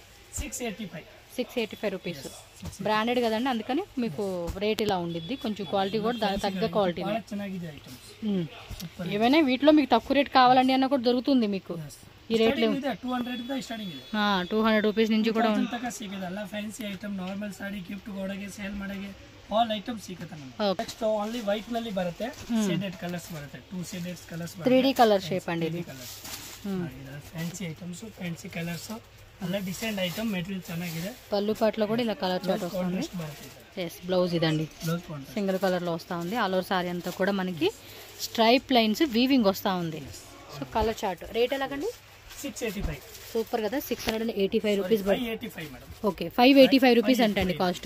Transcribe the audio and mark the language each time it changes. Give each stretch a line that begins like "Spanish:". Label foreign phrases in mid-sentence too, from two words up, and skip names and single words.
Telugu: 685 రూపీస్. బ్రాండెడ్ కదండి, అందుకని మీకు రేట్ ఇలా ఉండిద్ది. కొంచెం క్వాలిటీ కూడా దానికి తగ్గ క్వాలిటీ. ఏమైనా వీటిలో మీకు తక్కువ రేట్ కావాలండి అన్న కూడా దొరుకుతుంది మీకు. ఈ రేట్లో 200 రూపీస్ నుంచి కూడా
English: all items
Kannada: ಸಿಗುತ್ತೆ ನಮಗೆ.
English: next only white
Kannada: ನಲ್ಲಿ ಬರುತ್ತೆ.
English: shaded colors
Kannada: ಬರುತ್ತೆ. 2
English: shaded colors
Kannada: ಬರುತ್ತೆ.
English: 3D color shape
Kannada: ಅಂడి ಇದು.
English: fancy items, fancy colors,
Kannada: ಎಲ್ಲ
English: design item.
Kannada: ಮೆಟೀರಿಯಲ್ ಚೆನ್ನಾಗಿದೆ.
Telugu: పళ్ళు పాటలో కూడా ఇలా
English: color chart
Telugu: వస్తుంది. ఎస్, బ్లౌజ్ ఇదండి
English: single color
Telugu: లో వస్తూ ఉంది.
English: all over saree
Telugu: అంతా కూడా మనకి
English: stripe lines weaving
Telugu: వస్తూ ఉంది. సో
English: color chart rate
Telugu: ఎలాగండి? 685. సూపర్ కదా. 685 రూపీస్. 585 మేడం. ఓకే, 585 రూపీస్ అంటండి కాస్ట్.